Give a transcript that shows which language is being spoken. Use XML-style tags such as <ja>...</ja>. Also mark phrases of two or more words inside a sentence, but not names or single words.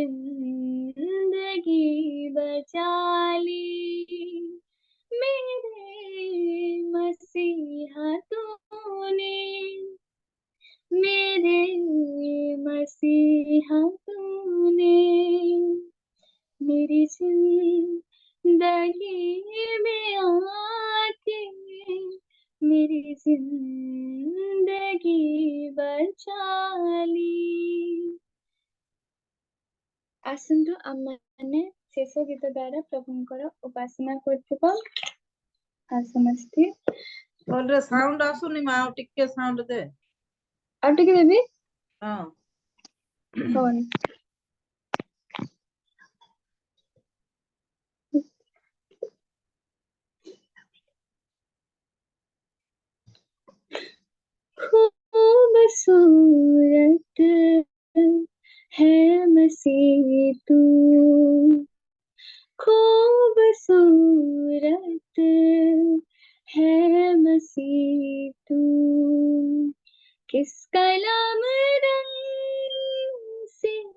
<hi>जिंदगी बचा ली, मेरे मसीहा तूने, मेरे मसीहा तूने, मेरी जिंदगी में आके मेरी जिंदगी बचा ली।</hi> <or>आसନ୍ତୁ ଆମମାନେ ଶେଷ ଗୀତ ଦ୍ୱାରା ପ୍ରଭୁଙ୍କର ଉପାସନା କରୁଥିବା। ଆଉ ସମସ୍ତେ ବୋଲରେ ସାଉଣ୍ଡ ଆସୁନି ମା, ଆଉ ଟିକେ ସାଉଣ୍ଡ ଦେ। ଆଉ ଟିକେ ଦେବି। ହଁ। ହଉନି।</or> <hi>खूबसूरत है मसीह तू, खूबसूरत है मसीह तू, किस कलम रंग से</hi>